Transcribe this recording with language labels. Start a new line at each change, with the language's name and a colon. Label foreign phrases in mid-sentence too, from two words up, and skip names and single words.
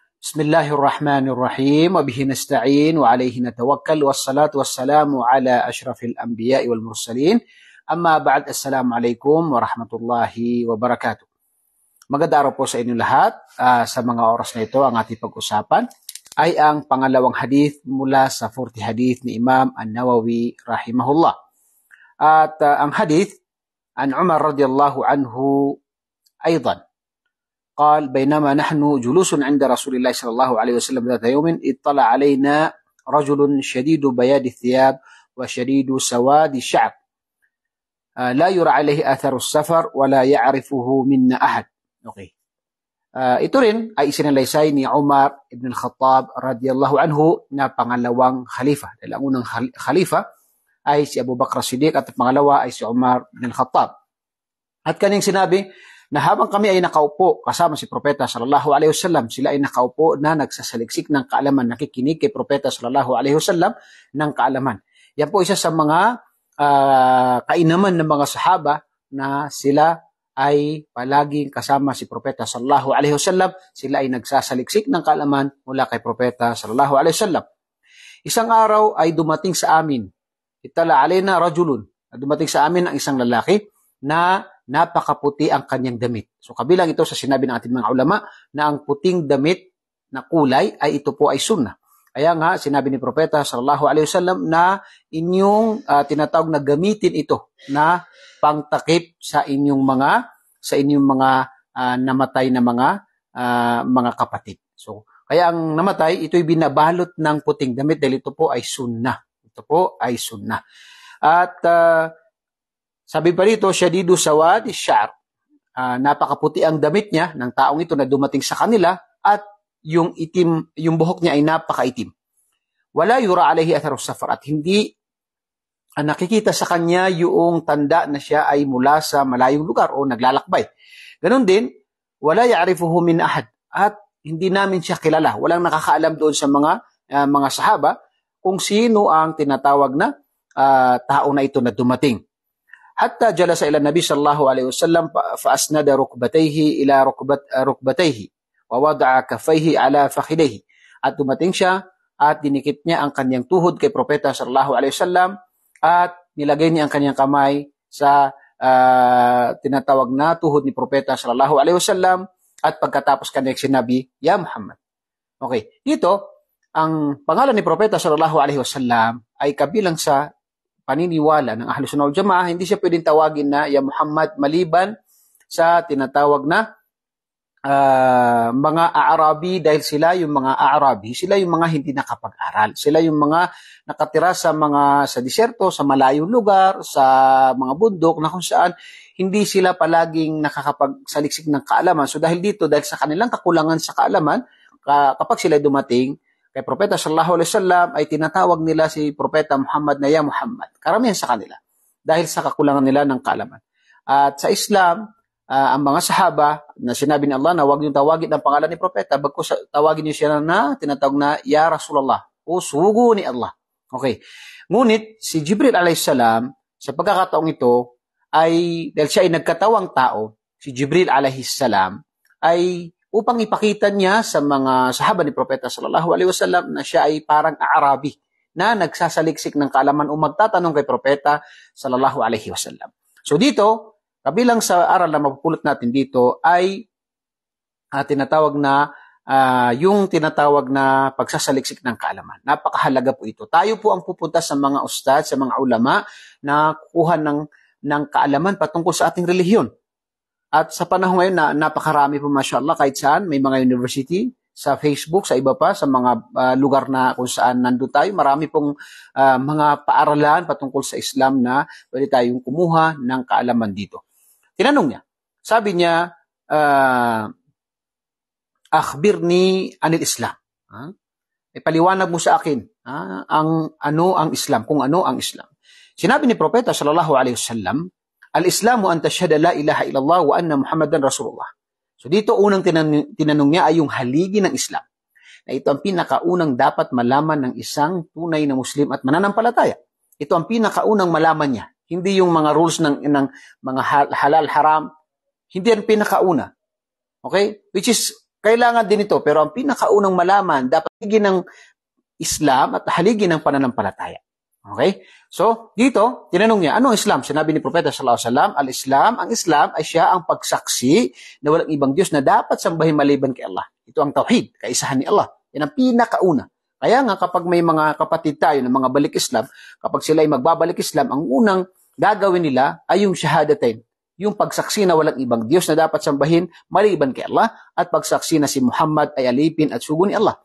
Arabic: بسم الله الرحمن الرحيم. وبه نستعين وعليه نتوكل والصلاة والسلام على أشرف الأنبياء والمرسلين. أما بعد، السلام عليكم ورحمة الله وبركاته.
Filipino: Magandang araw po sa inyo lahat. Sa mga oras na ito, ang ating pag-usapan ay ang pangalawang hadith mula sa 40 hadith ni Imam An-Nawawi rahimahullah. At ang hadith
Arabic: عن عمر رضي الله عنه أيضا قال بينما نحن جلوس عند رسول الله صلى الله عليه وسلم ذات يوم اطلع علينا رجل شديد بياض الثياب وشديد سواد الشعر لا يرى عليه آثار السفر ولا يعرفه منا أحد.
Filipino: Okay. Ito rin ay isinalaysay ni Umar ibn al-Khattab
Arabic: رضي الله عنه
Filipino: na pangalawang khalifa. Dahil ang unang khalifa ay si Abu Bakr Siddiq at pangalawa ay si Umar ibn al-Khattab. At kanyang sinabi na habang kami ay nakaupo kasama si Propeta
Arabic: صلى الله عليه وسلم,
Filipino: sila ay nakaupo na nagsasaliksik ng kaalaman, nakikinig kay Propeta
Arabic: صلى الله عليه وسلم
Filipino: ng kaalaman. Yan po isa sa mga kainaman ng mga sahaba na sila ay palaging kasama si Propeta
Arabic: صلى الله عليه وسلم,
Filipino: sila ay nagsasaliksik ng kaalaman mula kay Propeta
Arabic: صلى الله عليه وسلم.
Filipino: Isang araw ay dumating sa amin,
Arabic: اطلع علينا رجل,
Filipino: dumating sa amin ang isang lalaki na napakaputi ang kanyang damit. So kabilang ito sa sinabi ng ating mga ulama na ang puting damit na kulay ay ito po ay sunnah. Kaya nga sinabi ni Propeta
Arabic: صلى الله عليه وسلم
Filipino: na inyong tinatawag na gamitin ito na pangtakip sa inyong mga namatay na mga kapatid. So kaya ang namatay ito'y binabalot ng puting damit dahil ito po ay sunnah. Ito po ay sunnah. At sabi pa rito,
Arabic: شديد سواد الشعر.
Filipino: Napakaputi ang damit niya ng taong ito na dumating sa kanila at yung buhok niya ay napakaitim.
Arabic: ولا يرى عليه آثار السفر,
Filipino: at hindi nakikita sa kanya yung tanda na siya ay mula sa malayong lugar o naglalakbay. Ganon din,
Arabic: ولا يعرفه من أحد,
Filipino: at hindi namin siya kilala. Walang nakakaalam doon sa mga sahaba kung sino ang tinatawag na tao na ito na dumating.
Arabic: حتى جلس إلى النبي صلى الله عليه وسلم فأسند ركبتيه إلى ركبتيه ووضع كفيه على فخذيه.
Filipino: At dumating siya at dinikit niya ang kanyang tuhod kay Propeta
Arabic: صلى الله عليه وسلم
Filipino: at nilagay niya ang kanyang kamay sa tinatawag na tuhod ni Propeta
Arabic: صلى الله عليه وسلم
Filipino: at pagkatapos kanya sinabi,
Arabic: "يا محمد."
Filipino: Okay, dito ang pangalan ni Propeta
Arabic: صلى الله عليه وسلم
Filipino: ay kabilang sa paniniwala ng Ahlus Sunnah wal Jamaah. Hindi siya pwedeng tawagin na
Arabic: يا محمد
Filipino: maliban sa tinatawag na mga Aarabi, dahil sila yung mga Aarabi, sila yung mga hindi nakapag-aral. Sila yung mga nakatira sa disyerto, sa malayong lugar, sa mga bundok na kung saan hindi sila palaging nakakapagsaliksik ng kaalaman. So dahil sa kanilang kakulangan sa kaalaman, kapag sila dumating kay Propeta
Arabic: صلى الله عليه وسلم
Filipino: ay tinatawag nila si Propeta Muhammad na
Arabic: يا محمد.
Filipino: Karamihan sa kanila dahil sa kakulangan nila ng kaalaman. At sa Islam, ang mga sahaba na sinabi ni Allah na huwag niyong tawagin ang pangalan ni Propeta, bagkus tawagin niyo siya na tinatawag na
Arabic: يا رسول الله
Filipino: o sugo ni Allah. Okay. Ngunit si Jibril
Arabic: عليه السلام
Filipino: sa pagkakataong ito ay dahil siya ay nagkatawang tao, si Jibril
Arabic: عليه السلام
Filipino: ay upang ipakita niya sa mga sahaba ni Propeta
Arabic: صلى الله عليه وسلم
Filipino: na siya ay parang Aarabi na nagsasaliksik ng kaalaman o magtatanong kay Propeta
Arabic: صلى الله عليه وسلم.
Filipino: So dito, kabilang sa aral na mapupulot natin dito ay tinatawag na pagsasaliksik ng kaalaman. Napakahalaga po ito. Tayo po ang pupunta sa mga ustad, sa mga ulama na kukuha ng kaalaman patungkol sa ating relihiyon. At sa panahon ngayon na napakarami po mashallah kahit saan, may mga university, sa Facebook, sa iba pa, sa mga lugar na kung saan nandun tayo, marami pong mga paaralan patungkol sa Islam na pwede tayong kumuha ng kaalaman dito. Tinanong niya, sabi niya,
Arabic: أخبرني عن الإسلام.
Filipino: Ipaliwanag mo sa akin ang Islam, kung ano ang Islam. Sinabi ni Propeta
Arabic: صلى الله عليه وسلم، الإسلام أن تشهد لا إله إلا الله وأن محمدا رسول الله.
Filipino: So dito unang tinanong niya ay yung haligi ng Islam. Na ito ang pinakaunang dapat malaman ng isang tunay na Muslim at mananampalataya. Ito ang pinakaunang malaman niya. Hindi yung mga rules ng mga halal haram. Hindi ang pinakauna. Okay?
English: Which is
Filipino: kailangan din ito. Pero ang pinakaunang malaman, dapat haligi ng Islam at haligi ng pananampalataya. Okay? So, dito, tinanong niya, ano ang Islam? Sinabi ni Propeta
Arabic: صلى الله عليه وسلم,
Filipino: ang Islam ay siya ang pagsaksi na walang ibang Diyos na dapat sambahin maliban kay Allah. Ito ang tauhid, kaisahan ni Allah. Yan ang pinakauna. Kaya nga kapag may mga kapatid tayo ng mga balik Islam, kapag sila ay magbabalik Islam, ang unang gagawin nila ay yung shahadatain, yung pagsaksi na walang ibang Diyos na dapat sambahin maliban kay Allah at pagsaksi na si Muhammad ay alipin at sugo ni Allah.